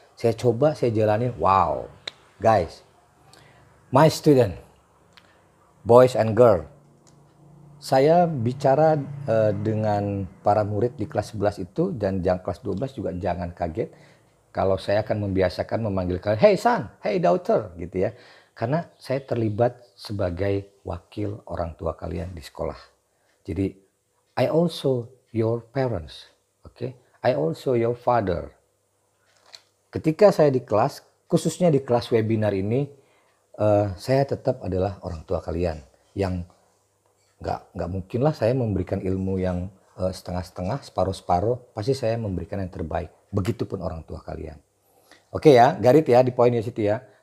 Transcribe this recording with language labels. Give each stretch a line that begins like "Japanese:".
Indonesian: Saya coba, saya jalanin,
English: wow guys, my student, boys and girl,
Indonesian: saya bicara dengan para murid di kelas 11 itu dan yang kelas 12 juga jangan kaget kalau saya akan membiasakan memanggil kalian,
English: hey son, hey daughter
Indonesian: gitu ya. Karena saya terlibat sebagai wakil orang tua kalian di sekolah. Jadi
English: I also your parents, okay? I also your father.
Indonesian: Ketika saya di kelas, khususnya di kelas webinar ini, saya tetap adalah orang tua kalian yang nggak mungkin lah saya memberikan ilmu yang setengah-setengah, separuh-separuh. Pasti saya memberikan yang terbaik. Begitupun orang tua kalian. Oke ya, garit ya di poinnya situ ya.